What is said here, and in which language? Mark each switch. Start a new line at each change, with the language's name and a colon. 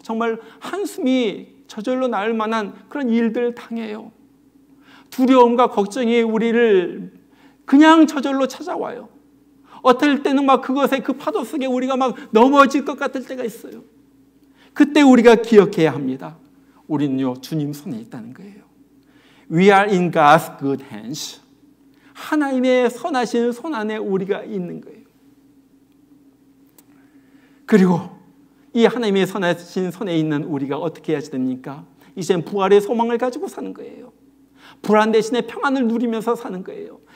Korean: 정말 한숨이 저절로 나올 만한 그런 일들을 당해요. 두려움과 걱정이 우리를 그냥 저절로 찾아와요. 어떨 때는 막 그것에 그 파도 속에 우리가 막 넘어질 것 같을 때가 있어요. 그때 우리가 기억해야 합니다. 우리는요, 주님 손에 있다는 거예요.
English: We are in God's good hands.
Korean: 하나님의 선하신 손 안에 우리가 있는 거예요. 그리고 이 하나님의 선하신 손에 있는 우리가 어떻게 해야 됩니까? 이젠 부활의 소망을 가지고 사는 거예요. 불안 대신에 평안을 누리면서 사는 거예요.